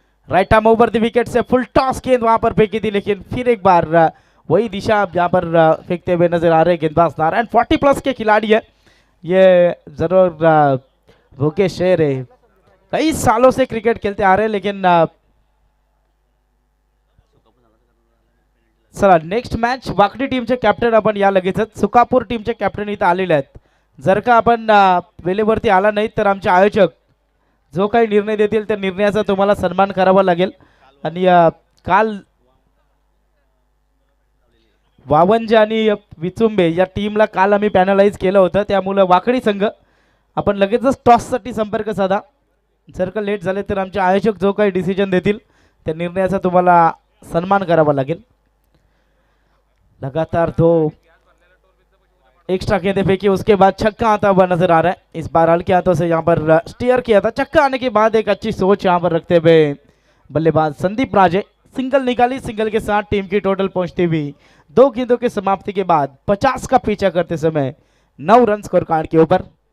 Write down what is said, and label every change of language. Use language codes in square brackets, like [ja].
[hi] Right arm over the wicket से full toss गेंद वहां पर फेंकी थी, लेकिन फिर एक बार वही दिशा यहाँ पर फेंकते हुए नजर आ रहे गेंदबाज नारायण. 40+ के खिलाड़ी है ये, जरूर भूखे शेर है. कई सालों से क्रिकेट खेलते आ रहे हैं, लेकिन [mr] चला नेक्स्ट मॅच. वाकडी टीमचे कॅप्टन आपण या लगेचच. सुकापूर टीमचे कॅप्टन इथं आलेले आहेत. जर का आपण वेळेवरती आला नाही तर आमचे आयोजक जो काही निर्णय देतील त्या निर्णयाचा तुम्हाला सन्मान करावा लागेल. आणि काल वावंज आणि विचुंबे या टीमला काल आम्ही पॅनलाइज केलं होतं, त्यामुळे वाकडी संघ आपण लगेचच टॉससाठी संपर्क साधा. जर का लेट झाले तर आमचे आयोजक जो काही डिसिजन देतील त्या निर्णयाचा तुम्हाला सन्मान करावा लागेल. [hi] लगातार 2 एक्स्ट्रा गेंदे फेंकी, उसके बाद छक्का आता हुआ नजर आ रहा है। इस बार हल्के हाथों से यहाँ पर स्टीयर किया था। छक्का आने के बाद एक अच्छी सोच यहाँ पर रखते हुए बल्लेबाज संदीप राजे सिंगल निकाली। सिंगल के साथ टीम की टोटल पहुंचती हुई 2 गेंदों की समाप्ति के बाद 50 का पीछा करते समय 9 रन स्कोर कार्ड के ऊपर।